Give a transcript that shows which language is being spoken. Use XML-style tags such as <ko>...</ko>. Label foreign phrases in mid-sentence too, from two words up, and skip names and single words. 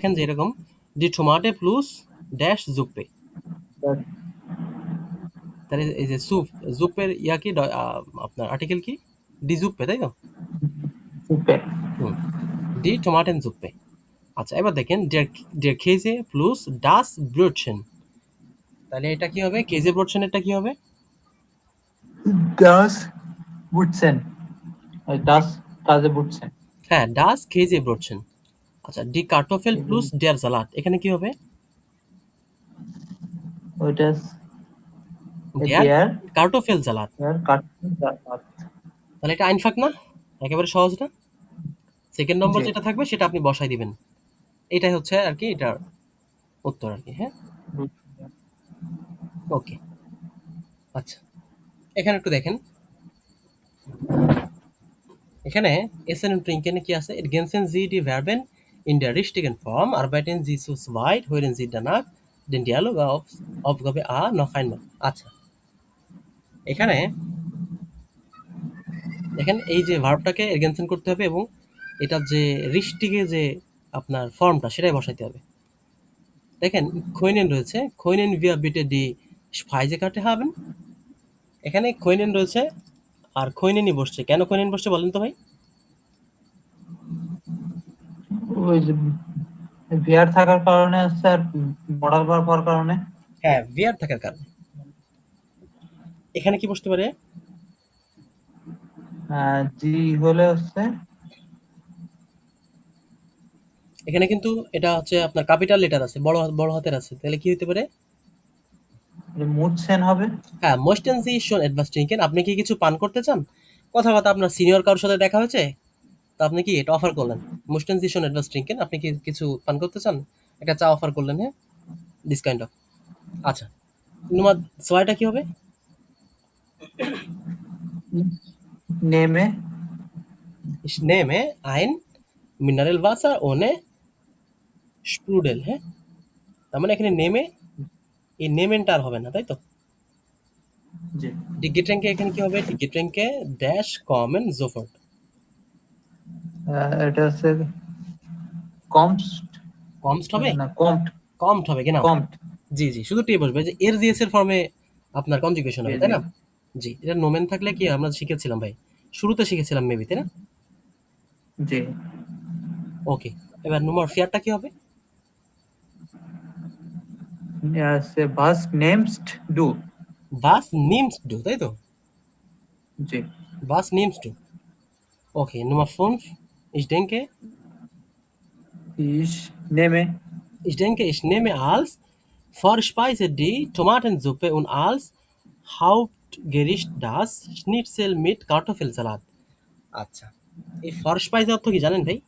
<bn>দেখেন যে এরকম,</bn> <de>die Tomate plus dash Suppe,</de> <bn>তাহলে এই যে জুপের ইয়া কি আপনার আর্টিকেল কি,</bn> <de>die Suppe,</de> <bn>তাই তো? সুপে। হুম,</bn> <de>die Tomaten Suppe.</de> <bn>আচ্ছা এবার দেখেন,</bn> <de>der Käse প্লাস das Brötchen,</de> <bn>তাহলে এটা কি হবে?</bn> <de>Käse Brötchen</de> <bn>এটা কি হবে?</bn> <de>das Brötchen, das Käse Brötchen.</de> <bn>হ্যাঁ,</bn> <de>das Käse Brötchen।</de> <bn>আচ্ছা,</bn> <de>die Kartoffel plus der Salat,</de> <bn>এখানে কি হবে? ওইটা</bn> <de>der দেয়ার Kartoffel Salat. কাট।</de> <bn>তাহলে এটা আইনফাক না? একেবারে সহজ না? সেকেন্ড নম্বর জি। যেটা থাকবে সেটা আপনি বসাই দিবেন। এটাই হচ্ছে আর কি এটার উত্তর আর কি। হ্যাঁ, ওকে। আচ্ছা এখানে একটু দেখেন, এখানে</bn> <de>essen und trinken</de> <bn>কি আছে?</bn> <de>ergänzen Sie die Verben in der richtigen Form, arbeiten Sie zu zweit, hören Sie danach den Dialog auf Aufgabe A noch einmal।</de> <bn>আচ্ছা এখানে দেখেন, এই যে ভার্বটাকে এরগেনসেন করতে হবে এবং এটার যে রিস্টিকে যে আপনার ফর্মটা সেটাই বসাইতে হবে। দেখেন খৈনেন রয়েছে,</bn> <de>können wir bitte die Speisekarte haben,</de> <bn>এখানে খৈনেন রয়েছে আর খৈনেনই বসছে। কেন খৈনেন বসছে বলেন তো ভাই? ওই যে ভিআর থাকার কারণে স্যার, মডাল বার হওয়ার কারণে। হ্যাঁ, wir থাকার কারণে। এখানে কি বসতে পারে? জি হলে হচ্ছে, এখানে কিন্তু এটা হচ্ছে আপনার ক্যাপিটাল লেটার আছে, বড় হাতের আছে, তাহলে কি হতে পারে? মুডসেন হবে। হ্যাঁ,</bn> <de>möchten Sie schon etwas trinken,</de> <bn>আপনি কি কিছু পান করতে চান? কথা আপনার সিনিয়র কারোর সাথে দেখা হয়েছে, তো আপনি কি এটা অফার করলেন,</bn> <de>möchten Sie schon etwas trinken,</de> <bn>আপনি কি কিছু পান করতে চান? একটা চা অফার করলেন। হ্যাঁ,</bn> <en>this kind of.</en> <bn>আচ্ছা, nummer 2 টা কি হবে?</bn> <de>নেমে Ich nehme ein Mineralwasser ohne Sprudel।</de> <bn>হ্যাঁ, তার মানে এখানে নেমে, এই নেমেনটা আর হবে না, তাই তো? জি।</bn> <de>Die Getränke</de> <bn>এখানে কি হবে?</bn> <de>Die Getränke dash kommen sofort।</de> <bn>এটা হচ্ছে কমস্ট কমস্ট হবে? না কমট, কমট হবে কিনা? কমট। জি জি, শুধু টি বসবে। যে এর জিএস এর ফর্মে আপনার কনজুগেশন জি হবে, তাই জি না? জি, এটা নোমেন থাকলে কি আমরা শিখেছিলাম ভাই, শুরুতে শিখেছিলাম মেবি, তাই না? জি। ওকে, এবার নোমার ফেয়ারটা কি হবে?</bn> <de>সে was nimmst du. was nimmst du,</de> <bn>তাই তো? জি।</bn> <de>was nimmst du. Okay, Nummer 5. Ich denke, Ich nehme ich nehme als Vorspeise die Tomatensuppe und als Hauptgericht das Schnitzel mit Kartoffelsalat.</de> <bn>আচ্ছা, এই ফরস্পাইজে অর্থ কি জানেন ভাই?</bn>